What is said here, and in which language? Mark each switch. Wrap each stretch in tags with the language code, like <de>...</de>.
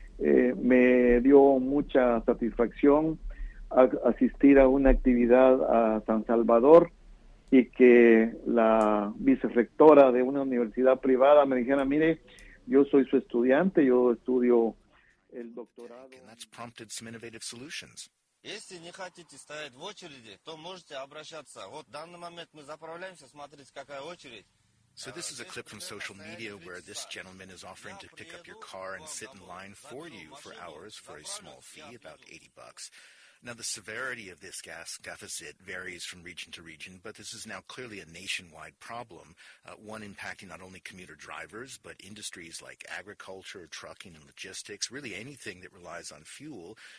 <es>Me dio mucha satisfacción asistir a una actividad a San Salvador y que la vicerrectora de una universidad privada me dijera, mire, yo soy su estudiante, yo estudio el doctorado.</es> <en>And that's prompted some innovative solutions.</en> <ru>Если не хотите стоять в очереди, то можете обращаться. Вот в данный момент мы заправляемся, смотрите, какая очередь.</ru> <en>So this is a clip from social media where this gentleman is offering to pick up your car and sit in line for you for hours for a small fee, about $80. Now, the severity of this gas deficit varies from region to region, but this is now clearly a nationwide problem, one impacting not only commuter drivers, but industries like agriculture, trucking, and logistics, really anything that relies on fuel.</en>